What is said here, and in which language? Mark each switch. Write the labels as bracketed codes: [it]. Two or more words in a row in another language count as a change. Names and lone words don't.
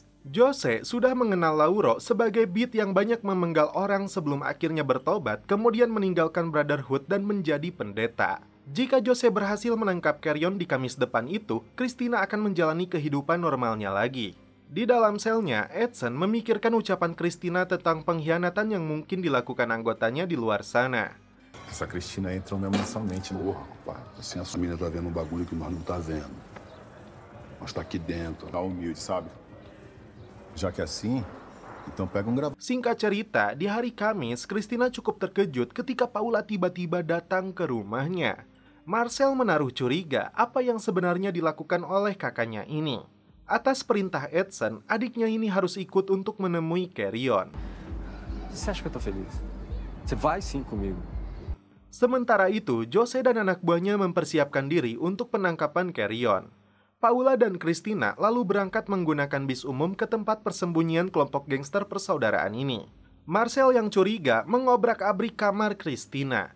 [id] Jose sudah mengenal Lauro sebagai beat yang banyak memenggal orang sebelum akhirnya bertobat, kemudian meninggalkan Brotherhood dan menjadi pendeta. Jika Jose berhasil menangkap Carrion di Kamis depan itu, Christina akan menjalani kehidupan normalnya lagi. Di dalam selnya, Edson memikirkan ucapan Christina tentang pengkhianatan yang mungkin dilakukan anggotanya di luar sana. [pt] Essa Cristina entra mesmo nessa mente. Porra, pai. Assim a família tá vendo um bagulho que nós não tá vendo. Nós tá aqui dentro. Tá humilde, sabe? Já que é assim, então pega gravador. [id] Singkat cerita, di hari Kamis, Christina cukup terkejut ketika Paula tiba-tiba datang ke rumahnya. Marcel menaruh curiga apa yang sebenarnya dilakukan oleh kakaknya ini. Atas perintah Edson, adiknya ini harus ikut untuk menemui Carrion. [pt] Você acha que eu tô feliz? Você vai sim comigo. [id] Sementara itu, Jose dan anak buahnya mempersiapkan diri untuk penangkapan Carrion. Paula dan Christina lalu berangkat menggunakan bis umum ke tempat persembunyian kelompok gangster persaudaraan ini. Marcel yang curiga mengobrak-abrik kamar Christina.